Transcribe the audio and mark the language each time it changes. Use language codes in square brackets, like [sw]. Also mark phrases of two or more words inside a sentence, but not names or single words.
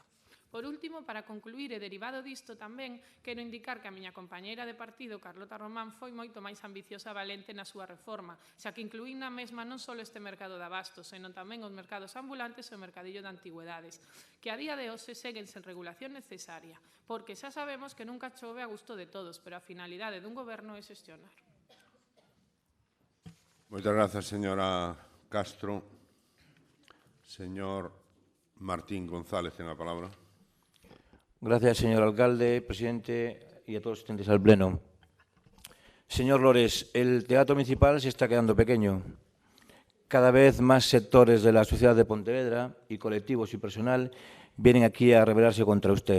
[gl] Por último, para concluir e derivado disto tamén, quero indicar que a miña compañeira de partido, Carlota Román, foi moito máis ambiciosa e valente na súa reforma, xa que incluín na mesma non só este mercado de abastos, senón tamén os mercados ambulantes e o mercadillo de antigüedades, que a día de hoxe seguen sen regulación necesaria, porque xa sabemos que nunca chove a gusto de todos, pero a finalidade dun goberno é xestionar. Moitas grazas, señora Castro. Señor Martín González, ten a palabra. [es] Gracias, señor alcalde, presidente y a todos los asistentes al pleno. Señor Lores, el teatro municipal se está quedando pequeño. Cada vez más sectores de la sociedad de Pontevedra, y colectivos y personal, vienen aquí a rebelarse contra usted.